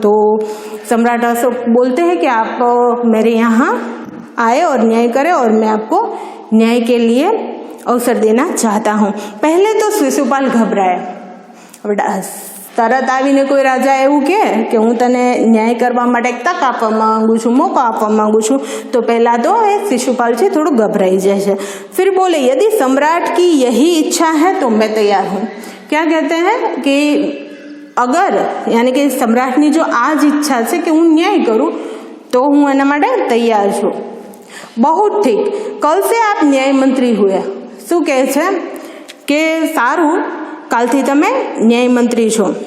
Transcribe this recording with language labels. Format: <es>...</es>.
<hi>तो सम्राट अशोक बोलते हैं कि आप मेरे यहाँ आए और न्याय करें, और मैं आपको न्याय के लिए अवसर देना चाहता हूँ। पहले तो शिशुपाल घबराए।</hi> <gu>તરત આવીને કોઈ રાજા એવું કે હું તને ન્યાય કરવા માટે એક તક આપવા માંગુ છું, મોકો આપવા માંગુ છું, તો પહેલાં તો એ शिशुपाल છે થોડું घबराई જાય છે।</gu> <hi>फिर बोले, यदि सम्राट की यही इच्छा है तो मैं तैयार हूँ। क्या कहते हैं कि अगर यानी कि सम्राटની जो आज इच्छा છે કે હું न्याय करूँ तो</hi> <gu>હું એના માટે તૈયાર છું।</gu> <hi>बहुत ठीक, कल से आप न्याय मंत्री हुए।</hi> <gu>શું કહે છે કે સારું, कालथी तमे न्याय मंत्री छो।</gu>